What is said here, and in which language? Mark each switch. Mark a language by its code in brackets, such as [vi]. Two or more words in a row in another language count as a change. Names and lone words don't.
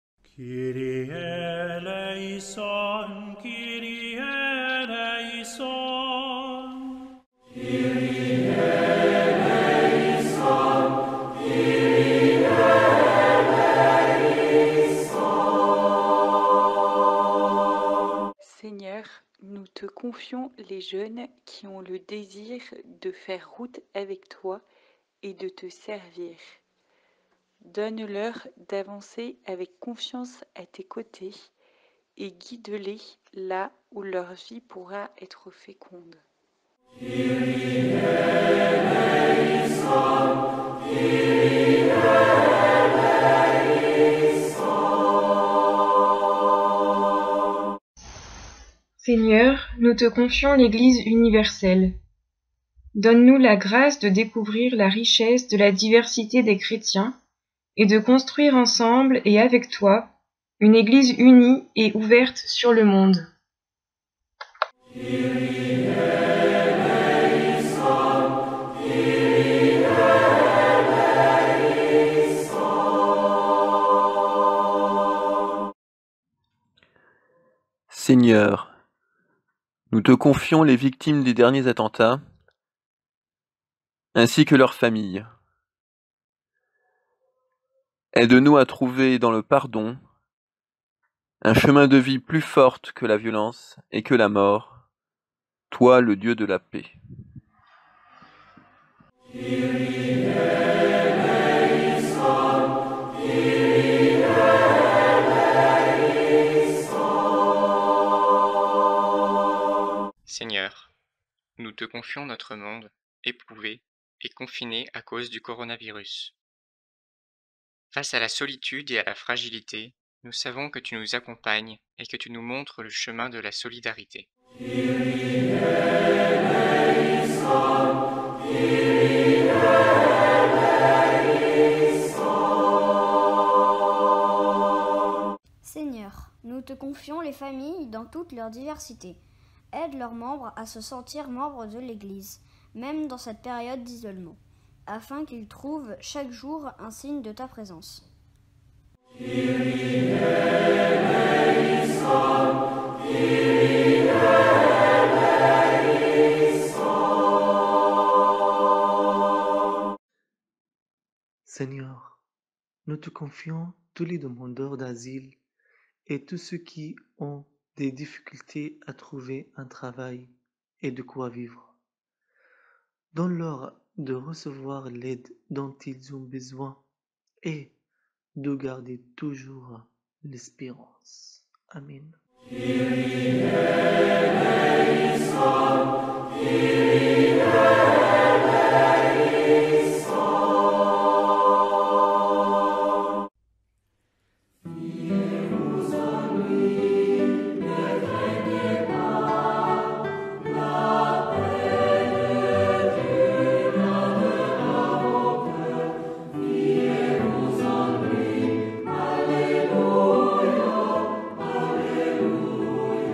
[el] Κύριε ελέησον, Κύριε ελέησον. Κύριε ελέησον, Κύριε ελέησον. [fr] Seigneur, nous te confions les jeunes qui ont le désir de faire route avec toi et de te servir. Donne-leur d'avancer avec confiance à tes côtés et guide-les là où leur vie pourra être féconde. [el] Κύριε ελέησον, Κύριε ελέησον. [fr] Seigneur, nous te confions l'Église universelle. Donne-nous la grâce de découvrir la richesse de la diversité des chrétiens et de construire ensemble et avec toi une Église unie et ouverte sur le monde. [el] Κύριε ελέησον, Κύριε ελέησον. [fr] Seigneur, nous te confions les victimes des derniers attentats, ainsi que leurs familles. Aide-nous à trouver dans le pardon un chemin de vie plus forte que la violence et que la mort, toi le Dieu de la paix. [el] Κύριε ελέησον, Κύριε ελέησον. [fr] Seigneur, nous te confions notre monde éprouvé et confiné à cause du coronavirus. Face à la solitude et à la fragilité, nous savons que tu nous accompagnes et que tu nous montres le chemin de la solidarité. [el] Κύριε ελέησον, Κύριε ελέησον. [fr] Seigneur, nous te confions les familles dans toute leur diversité. Aide leurs membres à se sentir membres de l'Église, même dans cette période d'isolement, afin qu'ils trouvent chaque jour un signe de ta présence. [el] Κύριε ελέησον, Κύριε ελέησον. [fr] Seigneur, nous te confions tous les demandeurs d'asile et tous ceux qui ont des difficultés à trouver un travail et de quoi vivre. Donne-leur de recevoir l'aide dont ils ont besoin et de garder toujours l'espérance. Amen. [el] Κύριε ελέησον, Κύριε ελέησον. [fr] Fiez vous en lui, ne craignez pas, la paix de Dieu viendra au cœur. Fiez vous en lui, alléluia, alléluia.